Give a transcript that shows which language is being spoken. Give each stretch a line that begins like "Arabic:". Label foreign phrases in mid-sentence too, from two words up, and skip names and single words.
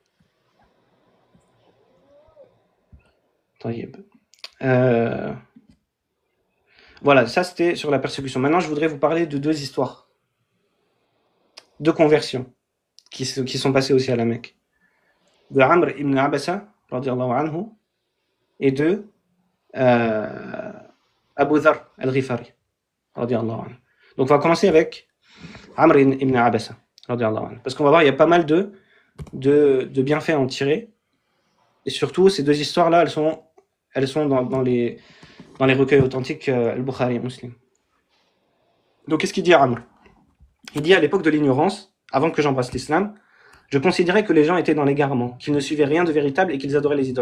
French: Voilà, ça c'était sur la persécution. Maintenant, je voudrais vous parler de 2 histoires, 2 conversions qui sont passées aussi à la Mecque. De Amr ibn Abasa,
Arabic: رضي الله عنه,
French: et de Abu Dharr al-Ghifari,
Arabic: رضي الله عنه.
French: Donc, on va commencer avec Amr ibn Abasa,
Arabic: رضي الله عنه,
French: parce qu'on va voir, il y a pas mal de bienfaits à en tirer. Et surtout, ces 2 histoires-là, elles sont dans les recueils authentiques Al-Bukhari et Muslim. Donc, qu'est-ce qu'il dit Amr? Il dit à l'époque de l'ignorance, avant que j'embrasse l'islam, je considérais que les gens étaient dans l'égarement, qu'ils ne suivaient rien de véritable et qu'ils adoraient les idoles.